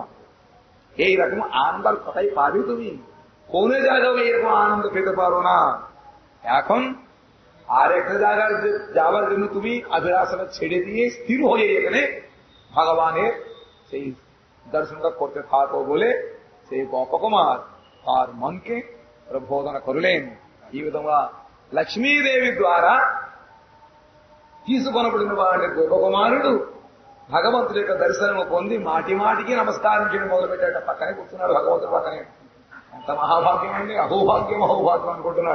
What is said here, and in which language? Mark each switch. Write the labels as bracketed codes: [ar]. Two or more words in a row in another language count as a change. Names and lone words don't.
[bn] এইরকম আনন্দের কথাই পাবে তুমি। কোন জায়গায় এরকম আনন্দ পেতে পারো না। এখন আর একটা জায়গায় যাবার জন্য তুমি অভিলাষণা ছেড়ে দিয়ে স্থির হয়ে এখানে ভগবানের সেই দর্শনটা করতে থাকো বলে সেই গোপকুমার আর মনকে প্রবোধনা করলেন। [te] ఈ విధంగా లక్ష్మీదేవి ద్వారా తీసుకొనబడిన వాడి గోపకుమారుడు భగవంతుడి యొక్క దర్శనం పొంది మాటి మాటికి నమస్కారం చేయడం మొదలుపెట్టాట. పక్కనే కూర్చున్నాడు భగవంతుడు పక్కనే. ఎంత మహాభాగ్యం అండి, అహోభాగ్యం అహోభాగ్యం అనుకుంటున్నాడు.